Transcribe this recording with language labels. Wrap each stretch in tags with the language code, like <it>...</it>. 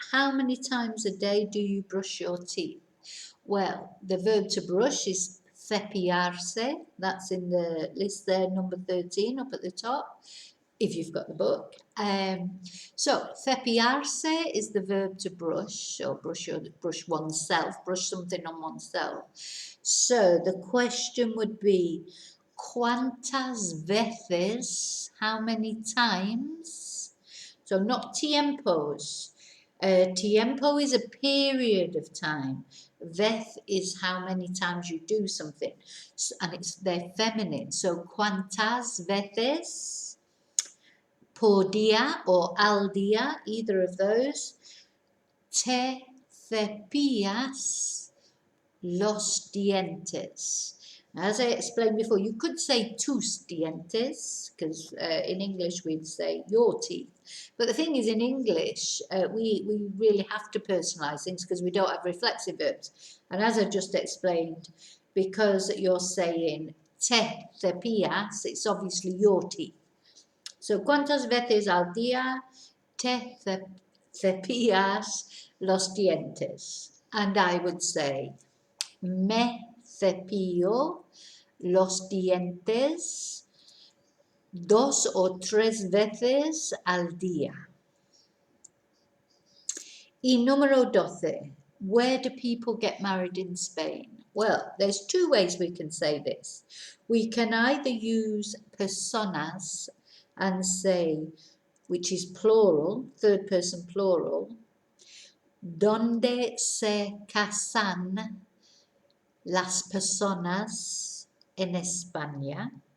<en>How many times a day do you brush your teeth? Well, the verb to brush is cepillarse. That's in the list there, number 13 up at the top, if you've got the book. So, cepillarse is the verb to brush, or brush oneself, brush something on oneself. So, the question would be,</en> <es>¿cuántas veces?</es> <en>How many times? So, not tiempos. Tiempo is a period of time. Vez is how many times you do something, and they're feminine.</en> <es>So, ¿cuántas veces? Por día or al día,</es> <en>either of those.</en> <es>Te cepillas los dientes.</es> <en>As I explained before, you could say tus dientes, because in English we'd say your teeth. But the thing is, in English, we really have to personalize things because we don't have reflexive verbs. And as I just explained, because you're saying te cepillas, it's obviously your teeth.</en> <es>So, ¿cuántas veces al día te cepillas los dientes?</es> <en>And I would say,</en> <es>me cepillo los dientes 2 o 3 veces al día. Y número 12.</es> <en>Where do people get married in Spain? Well, there's 2 ways we can say this. We can either use personas and say, which is plural, third person plural,</en> <es>donde se casan las personas en España.</es>